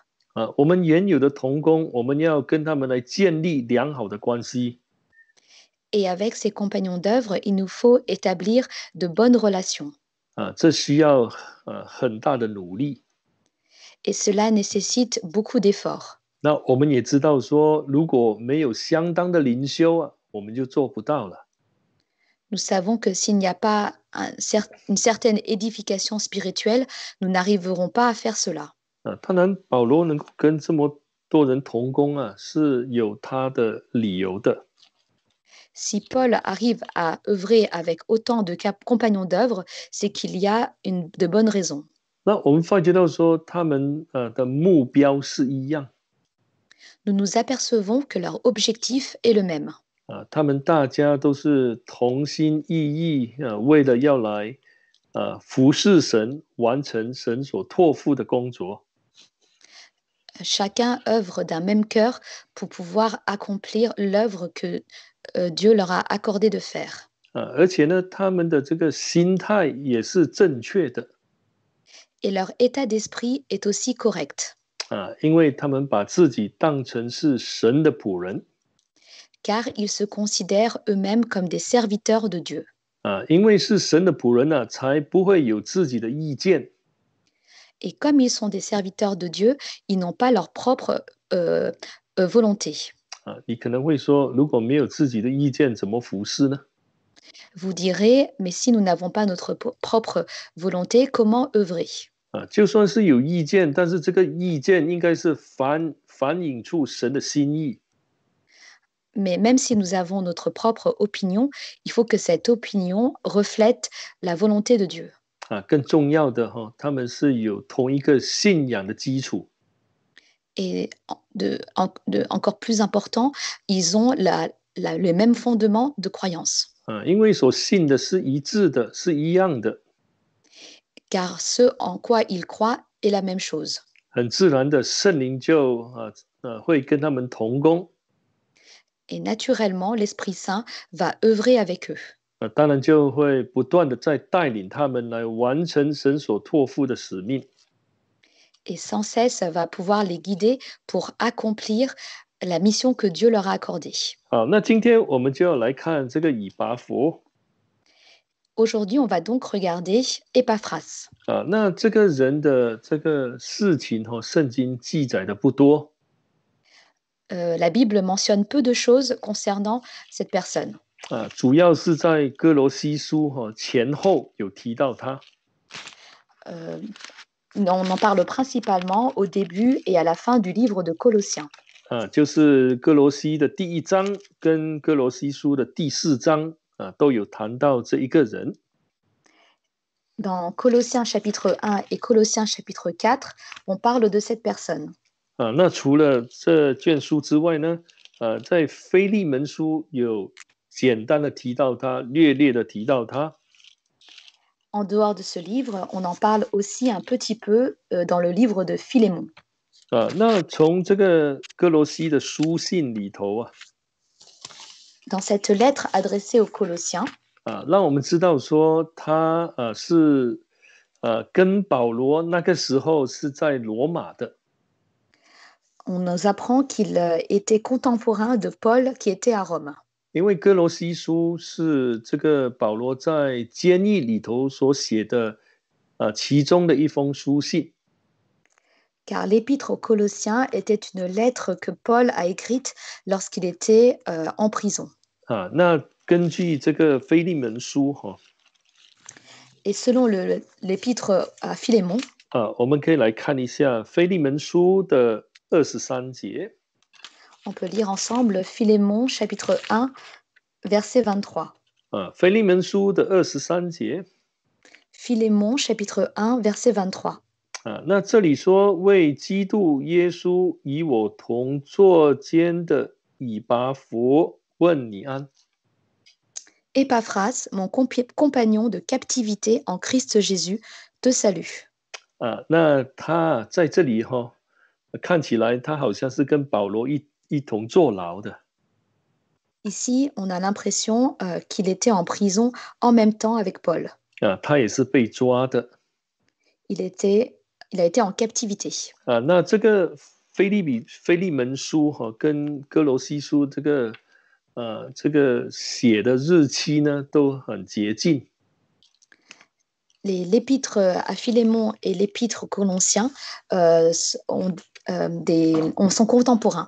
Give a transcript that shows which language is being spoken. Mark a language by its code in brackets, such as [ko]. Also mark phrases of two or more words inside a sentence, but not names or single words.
[zh] 我们原有的同工，我们要跟他们来建立良好的关系。 [fr] Et avec ces compagnons d'œuvre, il nous faut établir de bonnes relations. [zh] 这需要很大的努力。 [fr] Et cela nécessite beaucoup d'efforts. [zh] 那我们也知道说，如果没有相当的灵修我们就做不到了。 [fr] Nous savons que s'il n'y a pas une certaine édification spirituelle, nous n'arriverons pas à faire cela. [zh] 当然，保罗能够跟这么多人同工是有他的理由的。 [fr] Si Paul arrive à œuvrer avec autant de compagnons d'œuvre, c'est qu'il y a de bonnes raisons. [zh] 那我们发觉到说，他们的目标是一样。 [fr] Nous nous apercevons que leur objectif est le même. [zh] 他们大家都是同心一意为了要来服侍神，完成神所托付的工作。 [fr] Chacun œuvre d'un même cœur pour pouvoir accomplir l'œuvre que Dieu leur a accordé de faire. [zh] 而且呢，他们的这个心态也是正确的。 [fr] Et leur état d'esprit est aussi correct. [zh] 因为他们把自己当成是神的仆人。 [fr] Car ils se considèrent eux-mêmes comme des serviteurs de Dieu. [zh] 因为是神的仆人才不会有自己的意见。 [fr] Et comme ils sont des serviteurs de Dieu, ils n'ont pas leur propre volonté. [zh] 你可能会说，如果没有自己的意见，怎么服侍呢？ [fr] Vous direz, mais si nous n'avons pas notre propre volonté, comment œuvrer? [zh] 就算是有意见，但是这个意见应该是反映出神的心意。 [fr] Mais même si nous avons notre propre opinion, il faut que cette opinion reflète la volonté de Dieu. [zh] 更重要的他们是有同一个信仰的基础。 [fr] Et encore plus important, ils ont les mêmes fondements de croyance. [zh] 因为所信的是一致的，是一样的。 [fr] Car ce en quoi ils croient est la même chose. [zh] 很自然的，圣灵就会跟他们同工。 [fr] Et naturellement, l'Esprit Saint va œuvrer avec eux. [zh] 当然就会不断的在带领他们来完成神所托付的使命。 [fr] Et sans cesse va pouvoir les guider pour accomplir la mission que Dieu leur a accordée. [zh] 好，那今天我们就要来看这个以巴弗。 [fr] Aujourd'hui, on va donc regarder Épaphras. [zh] 那这个人的这个事情圣经记载的不多。 [fr] la Bible mentionne peu de choses concernant cette personne. [zh] 主要是在哥罗西书前后有提到他。 [fr] On en parle principalement au début et à la fin du livre de Colossiens. [zh] 就是哥罗西的第1章跟哥罗西书的第4章都有谈到这一个人。 [fr] Dans Colossiens chapitre 1 et Colossiens chapitre 4, on parle de cette personne. [zh] 那除了这卷书之外呢，在腓利门书有简单的提到他，略略的提到他。 [fr] En dehors de ce livre, on en parle aussi un petit peu dans le livre de Philémon. [zh] 那从这个哥罗西的书信里头 [fr] Dans cette lettre adressée aux Colossiens, [zh] 让我们知道说他是跟保罗那个时候是在罗马的。 [fr] on nous apprend qu'il était contemporain de Paul qui était à Rome. [zh] 因为哥罗西书是这个保罗在监狱里头所写的其中的一封书信。 [fr] Car l'épître aux Colossiens était une lettre que Paul a écrite lorsqu'il était en prison. [zh] 那根据这个腓利门书 [fr] Et selon l'épître à Philémon, [zh] 我们可以来看一下腓利门书的23节。 [fr] on peut lire ensemble Philémon chapitre 1, verset 23. [zh] 腓利门书的23节。 [fr] Philémon chapitre 1, verset 23. [zh] 那这里说为基督耶稣与我同作监的以巴弗问你安。 [fr] Épaphras, mon compagnon de captivité en Christ Jésus, te salue. [zh] 那他在这里看起来他好像是跟保罗一同坐牢的。 [fr] Ici, on a l'impression qu'il était en prison en même temps avec Paul. [zh] 他也是被抓的。 [fr] Il a été en captivité. [zh] 那这个腓利门书跟哥罗西书这个写的日期呢都很接近。 [fr] L'épître à Philémon et l'épître aux Colossiens sont contemporains.